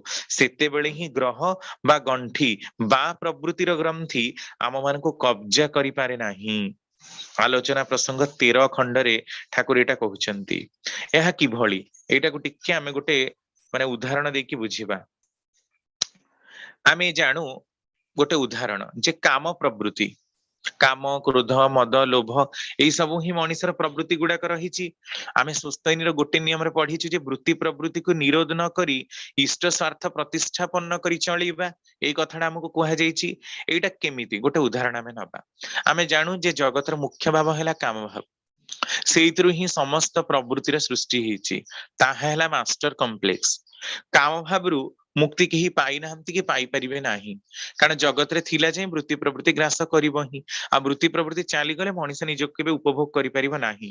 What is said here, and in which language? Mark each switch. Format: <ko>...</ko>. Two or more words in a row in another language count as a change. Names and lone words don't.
<or>ସେତେବେଳେ ହି ଗ୍ରହ ବା ଗଣ୍ଠି ବା ପ୍ରବୃତ୍ତିର ଗ୍ରନ୍ଥି ଆମ ମାନ କୋ କବଜା କରି ପାରେ ନାହିଁ। ଆଲୋଚନା ପ୍ରସଙ୍ଗ 13 ଖଣ୍ଡ ରେ ଠାକୁର ଏଟା କହୁଛନ୍ତି ଏହା କି ଭଲି ଏଟା କୋ ଟିକେ ଆମେ ଗୋଟେ ମାନେ ଉଦାହରଣ ଦେକି ବୁଝିବା। ଆମେ ଜାଣୁ ଗୋଟେ ଉଦାହରଣ ଜେ କାମ ପ୍ରବୃତ୍ତି କାମ କ୍ରୋଧ ମଦ ଲୋଭ ଯହି ସବ ହି ମଣିଷର ପ୍ରବୃତ୍ତି ଗୁଡ଼ାକ ରହି। ଆମେ ସୁସ୍ଥୟିନୀ ଗୋଟେ ନିୟମ ରେ ପଢ଼ିଛୁ ଜେ ବୃତ୍ତି ପ୍ରବୃତ୍ତି କୋ ନିରୋଧ ନ କରି ଇଷ୍ଟ ସ୍ୱାର୍ଥ ପ୍ରତିଷ୍ଠାପନ କରି ଚଲିବା ଏଇ କଥାଟା ହମକୋ କୁହା ଯାଇଛି। ଏଟା କେମିତି ଗୋଟେ ଉଦାହରଣ ଆମେ ନବା। ଆମେ ଜାଣୁ ଜେ ଜଗତର ମୁଖ୍ୟ ଭାବ ହେଲା କାମ ଭାବ ସେଇଥିରୁ ହିଁ ସମସ୍ତ ପ୍ରବୃତ୍ତିର ସୃଷ୍ଟି ହେଇଛି। ତାହା ହେଲା</or> <en>master complex.</en> <or>କାମ ଭାବରୁ ମୁକ୍ତି କେହି ପାଇନାହାନ୍ତି କି ପାଇପାରିବେ ନାହିଁ, କାରଣ ଜଗତରେ ଥିଲା ଯାଏ ବୃତ୍ତି ପ୍ରବୃତ୍ତି ଗ୍ରାସ କରିବ ହିଁ। ଆଉ ବୃତ୍ତି ପ୍ରବୃତ୍ତି ଚାଲିଗଲେ ମଣିଷ ନିଜକୁ କେବେ ଉପଭୋଗ କରିପାରିବ ନାହିଁ।</or>